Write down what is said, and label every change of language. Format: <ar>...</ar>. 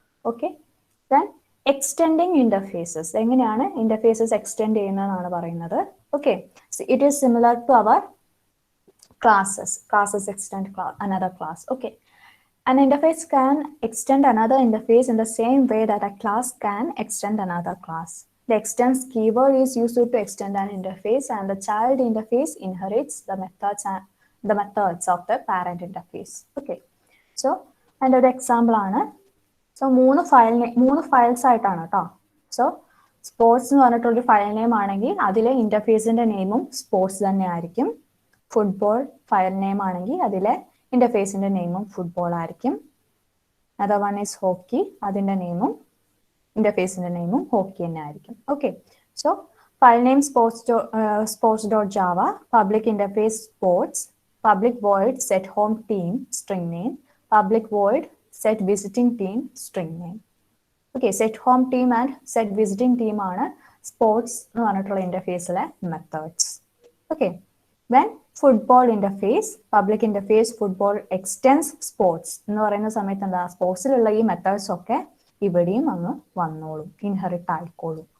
<en>Okay, then extending interfaces,</en> <ml>എങ്ങനെയാണ് interfaces extend ചെയ്യുന്നതെന്നാണ് പറയുന്നത്.</ml> <en>Okay, so it is similar to our classes extend another class. Okay, an interface can extend another interface in the same way that a class can extend another class. The extends keyword is used to extend an interface, and the child interface inherits the methods of the parent interface. Okay, so and the example</en> <ml>ആണ്. So മൂന്ന് files ആയിട്ടാണ് കേട്ടോ. So sports എന്ന് പറഞ്ഞിട്ടൊരു file name ആണെങ്കിൽ അതിലെ ഇന്റർഫേസിന്റെ നെയിമും sports തന്നെ ആയിരിക്കും. ഫുട്ബോൾ ഫയൽ നെയിം ആണെങ്കിൽ അതിലെ ഇന്റർഫേസിന്റെ നെയിമും ഫുട്ബോൾ ആയിരിക്കും.</ml> <en>other one is hockey,</en> <ml>അതിന്റെ നെയിമും ഇന്റർഫേസിന്റെ നെയിമും ഹോക്കി തന്നെ ആയിരിക്കും.</ml> <en>Okay, so file name sports.java, public interface sports, public void set home team string name, public void set visiting team string name.</en> <ml>Okay, set home team and set visiting team ആണ് sports എന്ന് പറഞ്ഞിട്ടുള്ള ഇന്റർഫേസിലെ methods. Okay, when football interface, public interface football extends sports എന്ന് പറയുന്ന സമയത്ത് എന്താ, സ്പോർട്സിലുള്ള ഈ methods ഒക്കെ ഇവിടെയും അങ്ങ് വന്നോളും, ഇൻഹെറിറ്റ് ആയിക്കോളും.</ml>